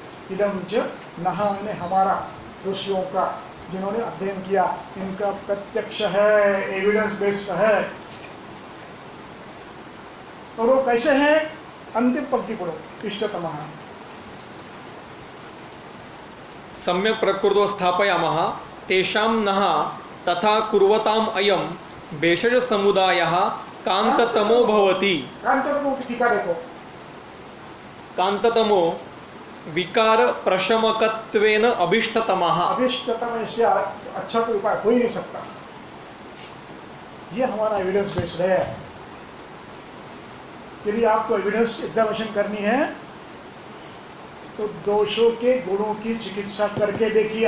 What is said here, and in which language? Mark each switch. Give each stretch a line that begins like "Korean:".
Hindi: इदम च नहा मैंने हमारा, ऋषियों का जिन्होंने अध्ययन किया, इनका प्रत्यक्ष है, एविडेंस बेस्ड है। और वो कैसे है? अंतिम पंक्ति पढ़ो, इष्टतमः।
Sanskrit: सम्यक प्रकृतो स्थापयामः तेषां नः तथा कुर्वताम् अयं भेषज समुदायः कांततमो भवति।
Hindi: कांततमो की टीका देखो।
Sanskrit: कांततमो विकार प्रशमकत्वेन अभिष्टतमः।
Hindi: अभिष्टतम इससे अच्छा कोई उपाय हो ही नहीं सकता। ये हमारा एविडेंस बेस्ड है। यदि आपको एविडेंस एग्जामिनेशन करनी है तो दोषों के गुणों की चिकित्सा करके देखिए।